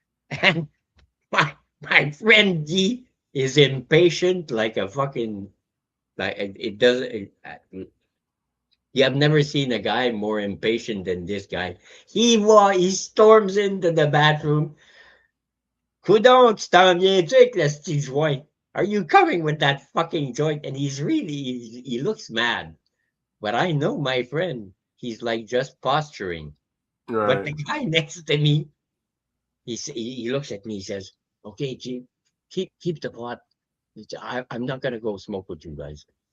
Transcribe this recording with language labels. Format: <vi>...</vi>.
<en>And my friend G is impatient like a fucking like it doesn't. You have never seen a guy more impatient than this guy. He storms into the bathroom.</en> <fr>Coudon, t'en viens-tu avec le petit joint?</fr> <en>Are you coming with that fucking joint? And he looks mad. But I know my friend. He's like just posturing. Right. But the guy next to me, he looks at me. He says, "Okay, G, keep the pot. I'm not gonna go smoke with you guys."</en>